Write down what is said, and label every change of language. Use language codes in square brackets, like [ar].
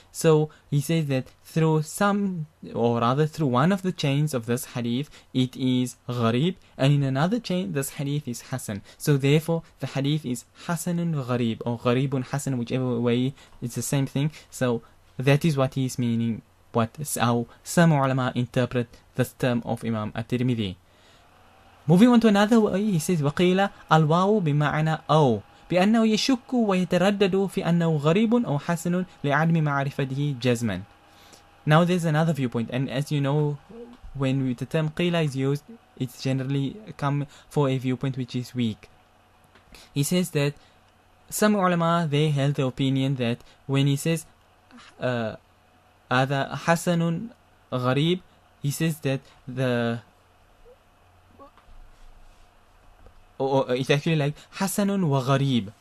[en] So he says that through one of the chains of this hadith, it is gharib, and in another chain, this hadith is hasan. So therefore, the hadith is hasanun gharib, or gharibun hasan, whichever way, it's the same thing. So that is what he's meaning, how some ulama interpret this term of Imam at-Tirmidhi. Moving on to another way, he says, [ar] وَقِيلَ الْوَاوُ بِمَعْنَى أَوْ بأنه يشك ويتردد في أنه غريب أو حسن لعدم معرفته جزما. [en] Now there's another viewpoint, and as you know, when the term qila is used, it's generally come for a viewpoint which is weak. He says that some ulama, they held the opinion that when he says [ar] هذا حسن غريب, [en] he says that it's actually like Hasanun wa Gharib.